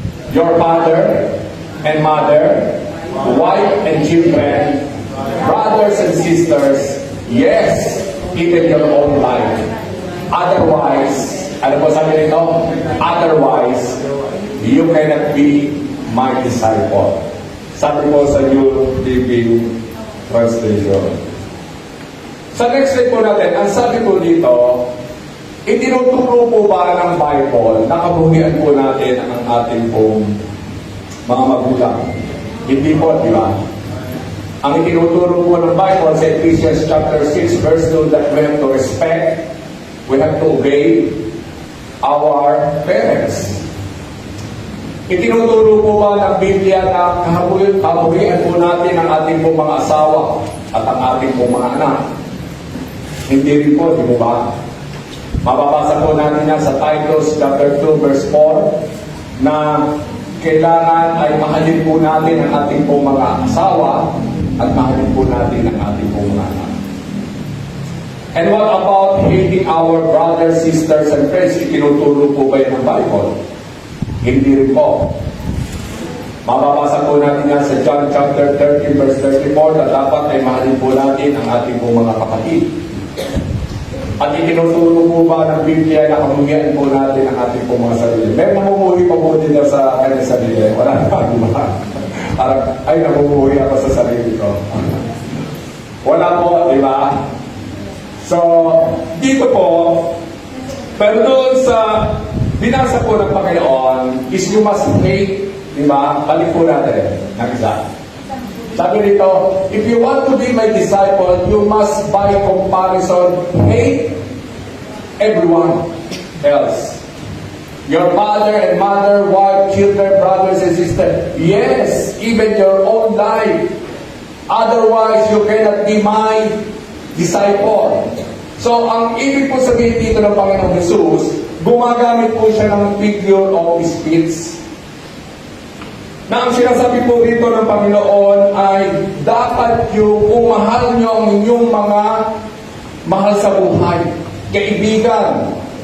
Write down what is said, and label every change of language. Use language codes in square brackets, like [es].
[en] Your father and mother, wife and children, brothers and sisters, yes, even your own life. Otherwise, [tl] ano po sabi nito? [en] Otherwise, you cannot be my disciple. [tl] Sabi po sa New Living Translation. Sa next slide po natin, ang sabi po dito, itinuturo po ba ng Bible na kabuhian po natin ang ating pong mga magulang? Hindi po, di ba? Ang itinuturo po ng Bible sa [en] Ephesians chapter 6 verse 2 that we have to respect, we have to obey our parents. [tl] Itinuturo po ba ng Biblia na kabuhian po natin ang ating pong mga asawa at ang ating pong mga anak? Hindi rin po, di ba? Mababasa po natin yan sa Titus chapter 2 verse 4 na kailangan ay mahalin po natin ang ating pong mga asawa at mahalin po natin ang ating pong mga anak. [en] And what about hating our brothers, sisters, and friends? [tl] Itinuturo po ba yan ng Bible? Hindi rin po. Mababasa po natin yan sa John chapter 13 verse 34 na dapat ay mahalin po natin ang ating pong mga kapatid. At itinuturo po ba ng Biblia na kamuhian po natin ang ating pong mga sarili? May namumuhi pa po din sa kanyang sarili. Wala na, di ba? Parang, ay, namumuhi ako sa sarili ko. Wala po, di ba? So, dito po, pero doon sa binasa po ng Panginoon is [en] you must hate, [tl] di ba? Balik po natin ng isa. [en] Sabi dito, if you want to be my disciple, you must by comparison hate everyone else. Your father and mother, wife, children, brothers and sisters. Yes, even your own life. Otherwise, you cannot be my disciple. [tl] So, ang ibig po sabihin dito ng Panginoong Jesus, gumagamit po siya ng figure of speech. Na ang sinasabi po dito ng Panginoon ay dapat yung umahal nyo ang inyong mga mahal sa buhay, kaibigan.